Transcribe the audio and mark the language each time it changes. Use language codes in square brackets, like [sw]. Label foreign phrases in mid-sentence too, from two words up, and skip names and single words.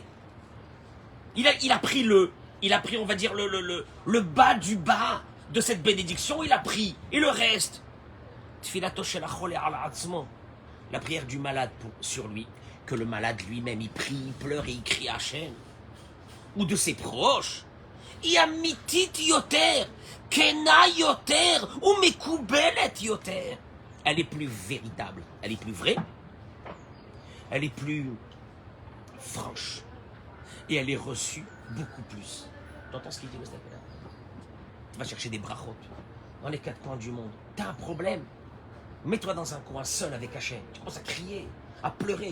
[fr] Il a pris, on va dire, le bas du bas de cette bénédiction. Il a pris. Et le reste. la prière du malade sur lui, que le malade lui-même, il prie, il pleure et il crie à Hachem, ou de ses proches, [he] אמיתית יותר, כנה יותר, או מקובלת יותר. [fr] Elle est plus véritable, elle est plus vraie, elle est plus franche, et elle est reçue beaucoup plus. Tu entends ce qu'il dit, le Stapler? Tu vas chercher des brachot dans les quatre coins du monde. Tu as un problème. Mets-toi dans un coin seul avec Hachem. Tu commences à crier, à pleurer.